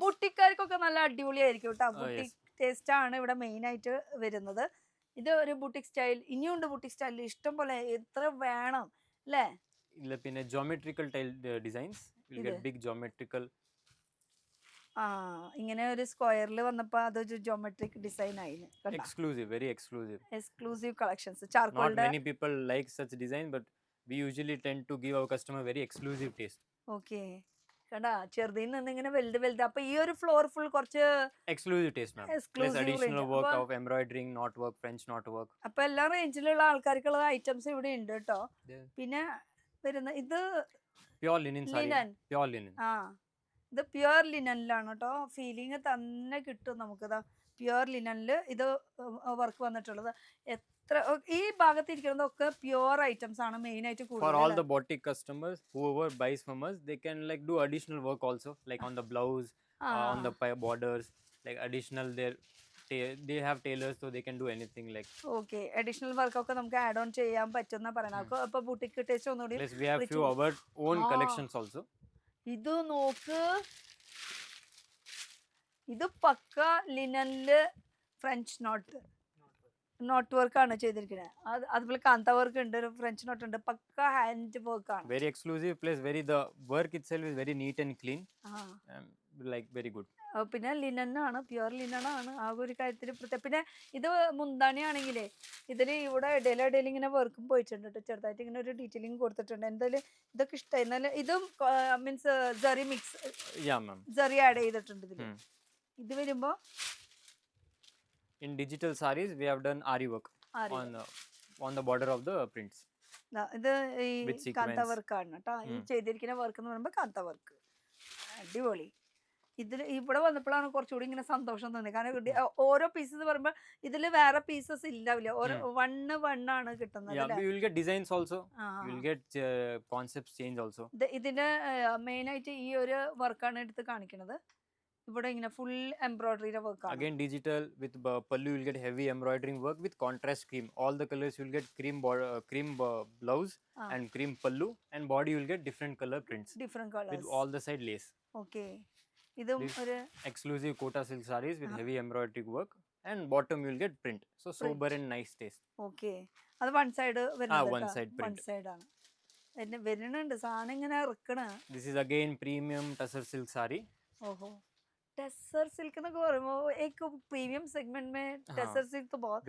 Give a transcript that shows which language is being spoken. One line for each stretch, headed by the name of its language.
Malayalam: ബുട്ടിക്കാർക്കൊക്കെ നല്ല അടിപൊളിയായിരിക്കും കേട്ടോ. ബുട്ടിക് ടേസ്റ്റ് ആണ് ഇവിടെ മെയിൻ ആയിട്ട് വരുന്നത്. ഇത് ഒരു ബുട്ടിക് സ്റ്റൈൽ. ഇനിയുണ്ട് ബുട്ടിക് സ്റ്റൈലിൽ ഇഷ്ടം പോലെ, എത്ര വേണം അല്ലേ? ഇല്ല, പിന്നെ geometrical tile designs.
English: Will get big geometrical.
Malayalam: ഇങ്ങനെ ഒരു സ്ക്വയറിൽ വന്നപ്പോൾ അതൊരു ജോമെട്രിക് ഡിസൈൻ ആയി. Exclusive, very exclusive collections. ചാർക്കോളിന്റെ
English: not many people like such design but we usually tend to give our customer very exclusive taste.
Malayalam: Okay. കണ്ടാ, ചെറുതിൽ നിന്ന് ഇങ്ങനെ വലുത്. അപ്പൊ ഈ ഒരു ഫ്ലോർ ഫുൾ കുറച്ച്
English: exclusive taste ma'am. Plus additional work of embroidering, knot work, French knot work.
Malayalam: അപ്പൊ എല്ലാ റേഞ്ചിലുള്ള ആൾക്കാർക്കുള്ള ഐറ്റംസ് ഇവിടെ ഉണ്ട് കേട്ടോ. പിന്നെ വരുന്ന ഇത്
English: pure linen saree. Pure linen.
Malayalam: ഇത് പ്യുവർ ലിനനിലാണ് കേട്ടോ. ഫീലിംഗ് തന്നെ കിട്ടും നമുക്കിതാ. പ്യുവർ ലിനനിൽ ഇത് വർക്ക് വന്നിട്ടുള്ളത്. എത്ര ഈ ഭാഗത്ത് ഇരിക്കുന്നതൊക്കെ പ്യുവർ ഐറ്റംസ് ആണ് മെയിൻ ആയിട്ട്
English: For all
Malayalam: കൂടുതൽ.
English: the boutique customers, whoever buys from us, they can like do additional work also, like on the blouse, on the borders, like additional they have tailors, so they can do anything like.
Malayalam: Okay, additional വർക്കൊക്കെ നമുക്ക് add on ചെയ്യാൻ പറ്റുന്ന പറയണ. അപ്പൊ ബുട്ടിക്ക് taste ഒന്നുകൂടി.
English: Plus we have few our own collections also.
Malayalam: ഇത് നോക്ക്, ഇത് പക്ക ലിനനില് ഫ്രഞ്ച് നോട്ട് വർക്ക് ആണ് ചെയ്തിരിക്കുന്നത്. അതുപോലെ കാന്ത വർക്ക് ഉണ്ട്, ഒരു ഫ്രഞ്ച് നോട്ട് ഉണ്ട്, പക്ക ഹാൻഡ് വർക്ക് ആണ്.
English: Very exclusive place. The work itself is very neat and clean. Like very good.
Malayalam: പിന്നെ ലിനനാണ്, പ്യുവർ ലിനനാണ്. ആ ഒരു കാര്യത്തിൽ പ്രത്യേകം. പിന്നെ ഇത് മുന്താണിയാണെങ്കിലേ ഇതിന് ഇവിടെ ഇടയിൽ ഇങ്ങനെ വർക്കും പോയിട്ടുണ്ട് കേട്ടോ. ചെറുതായിട്ട് ഇങ്ങനെ ഒരു ഡീറ്റെയിലിംഗ് കൊടുത്തിട്ടുണ്ട്. എന്തായാലും ഇതൊക്കെ ഇഷ്ടമായി. എന്നാലും ഇതും means zari mix, zari add ചെയ്തിട്ടുണ്ട് ഇതിൽ. ഇത് വരുമ്പോ
English: in digital sarees we have done ari work on the border of the prints.
Malayalam: ഇത് ഈ കാന്ത വർക്കാണ് കേട്ടോ. ഈ ചെയ്തിരിക്കുന്ന വർക്ക് എന്ന് പറയുമ്പോൾ കാന്ത വർക്ക് അടിപൊളി. ഇതിൽ ഇവിടെ വന്നപ്പോഴാണ് കുറച്ചുകൂടി ഇങ്ങനെ സന്തോഷം തോന്നിയത്. കാരണം ഓരോ പീസസ് പറയുമ്പോൾ ഇതിൽ വേറെ പീസസ് ഇല്ലാവില്ല, ഓരോ വണ്ണാണ് കിട്ടുന്നത്.
English: You will get designs also, you will get concepts change also.
Malayalam: ഇതിന്റെ മെയിൻ ആയിട്ട് ഈ ഒരു വർക്കാണ് എടുത്ത് കാണിക്കുന്നത്. ഇവിടെ ഇങ്ങനെ ഫുൾ എംബ്രോയിഡറിയുടെ വർക്കാണ്.
English: Again digital with pallu, you will get heavy embroidering work with contrast cream. All the colors you will get cream blouse and cream pallu, and body you will get different color prints. Different colors. With all the side lace.
Malayalam: Okay. ഇതും ഒരു
English: exclusive kota silk sarees with heavy embroidery work, and bottom you will get print. So sober and nice taste.
Malayalam: Okay. അത് one side വരുന്നത്.
English: one side print.
Malayalam: One side ആണ്. എന്നെ വരുന്നുണ്ട് സാധനം ഇങ്ങനെ ഇറക്കണ.
English: This is again premium tussar silk saree.
Hindi: ഓഹോ, tussar silk ना एक प्रीमियम सेगमेंट में टसर सिल्क तो बहुत